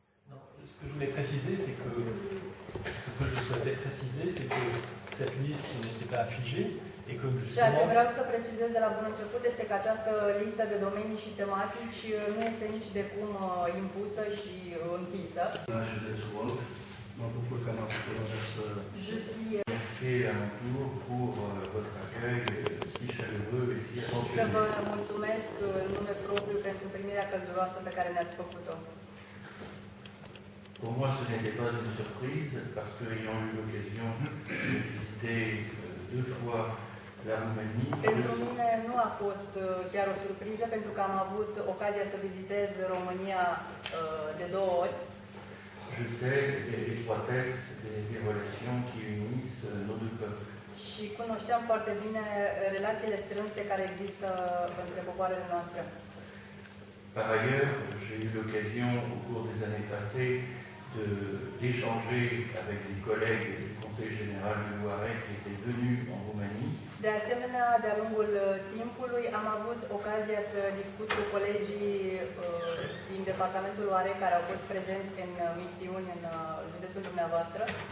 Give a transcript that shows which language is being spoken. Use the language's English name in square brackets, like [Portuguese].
[French] Non, ce que je voulais préciser, c'est que ce que je souhaitais préciser, c'est que cette liste n'était pas figée et que [Romanian] Ceea ce [French] justement, [Romanian] vreau să precizez de la bun început este că această listă de domenii și tematici nu este nici de cum impusă și închisă. La județul Olt, mă bucur că m-am putut să [French] Je suis inscris à mon tour pour votre accueil si chaleureux et si [Romanian] să [French] attentionné. [Romanian] vă mulțumesc în nume propriu pentru primirea călduroasă pe care ne-ați făcut-o. [French] Pour moi, ce n'était pas une surprise parce qu'ayant eu l'occasion de visiter deux fois la Roumanie, [Romanian] Pentru mine nu a fost chiar o surpriză, pentru că am avut ocazia să vizitez România de 2 ori. [French] je sais l'étroitesse des relations qui unissent nos deux peuples. [Romanian] Și cunoșteam foarte bine relațiile strânse care există între popoarele noastre. [French] Par ailleurs, j'ai eu l'occasion au cours des années passées d'échanger avec des collègues du Conseil général du Loiret qui étaient venus en Roumanie. [Romanian] De asemenea, de-a lungul timpului am avut ocazia să discut cu colegii din departamentul Loiret care au fost prezenți în misiuni în județul dumneavoastră.